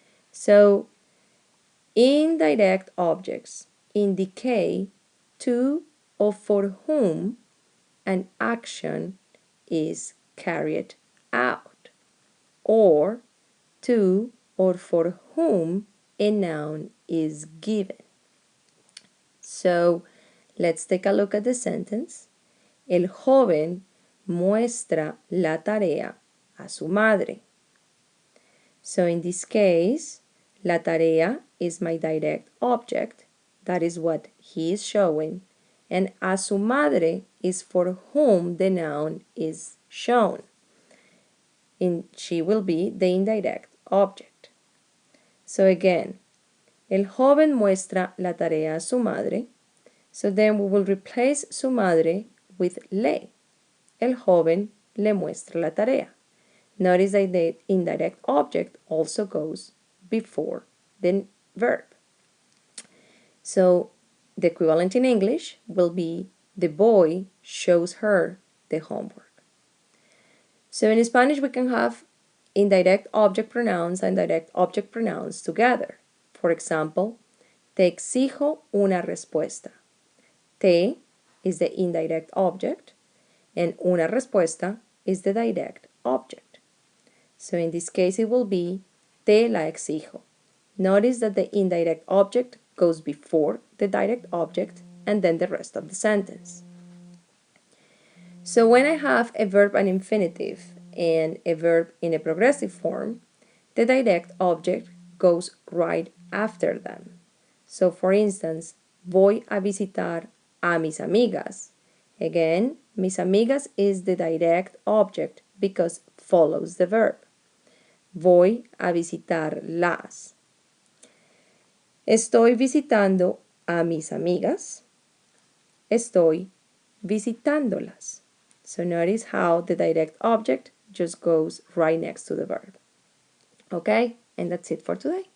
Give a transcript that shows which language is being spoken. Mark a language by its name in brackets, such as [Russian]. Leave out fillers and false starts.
[English] So, indirect objects indicate to or for whom an action is carried out, or to or for whom a noun is given. So, let's take a look at the sentence. [Spanish] El joven muestra la tarea a su madre. [English] So in this case, la tarea is my direct object. That is what he is showing. And a su madre is for whom the noun is shown. She will be the indirect object. [Spanish] So again, el joven muestra la tarea a su madre. [English] So then we will replace su madre with le. [Spanish] El joven le muestra la tarea. [English] Notice that the indirect object also goes before the verb. So the equivalent in English will be the boy shows her the homework. So in Spanish we can have indirect object pronouns and direct object pronouns together. For example, [Spanish] te exijo una respuesta. [English] Te is the indirect object and una respuesta is the direct object. So in this case it will be [Spanish] te la exijo. [English] Notice that the indirect object goes before the direct object and then the rest of the sentence. So when I have a verb and infinitive and a verb in a progressive form, the direct object goes right after them. So for instance, [Spanish] voy a visitar a mis amigas. [English] Again, mis amigas is the direct object because follows the verb. [Spanish] Voy a visitarlas. Estoy visitando a mis amigas. Estoy visitándolas. [English] So notice how the direct object just goes right next to the verb. Okay, and that's it for today.